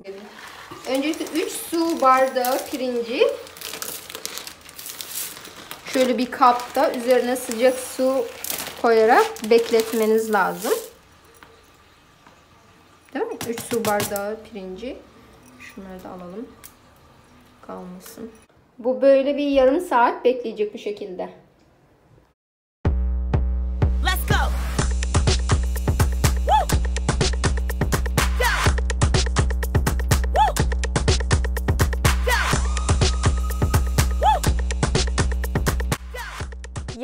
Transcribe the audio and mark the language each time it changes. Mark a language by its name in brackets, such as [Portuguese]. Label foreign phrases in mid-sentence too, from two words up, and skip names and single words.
[Turkish] Öncelikle 3 su bardağı pirinci şöyle bir kapta üzerine sıcak su koyarak bekletmeniz lazım. Değil mi? 3 su bardağı pirinci. Şunları da alalım. Kalmasın. Bu böyle bir yarım saat bekleyecek bu şekilde. [English] Let's go. Woo. Go. Woo. Go. Woo. Go.